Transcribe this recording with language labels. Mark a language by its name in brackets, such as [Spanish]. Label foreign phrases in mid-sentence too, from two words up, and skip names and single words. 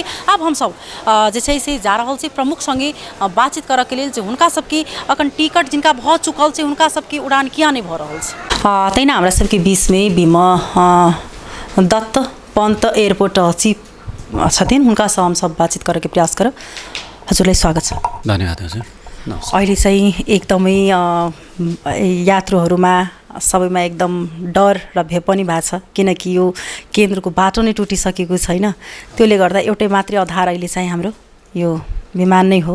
[Maithili] अब हम सब जे छै से जा रहल छी प्रमुख संगे बातचीत करऽ के लेल जे हुनका सबके अखन टिकट जिनका भ चुकल छै हुनका सबके उड़ान किया नहीं भ रहल छै। तैना हमरा सबके बीच में बीमा दत्त पंत एयरपोर्ट चीफ छथिन, हुनका से हम सब बातचीत करे के प्रयास करब। [Nepali] हजुरलाई स्वागत छ। धन्यवाद हजुर। अहिले चाहिँ एकदमै यात्रुहरूमा सबैमा एकदम डर र भय पनि भएको छ, किनकि यो केन्द्रको बाटो नै टुटिसकेको छैन। त्यसले गर्दा एउटै मात्रै आधार अहिले चाहिँ हाम्रो यो विमान नै हो।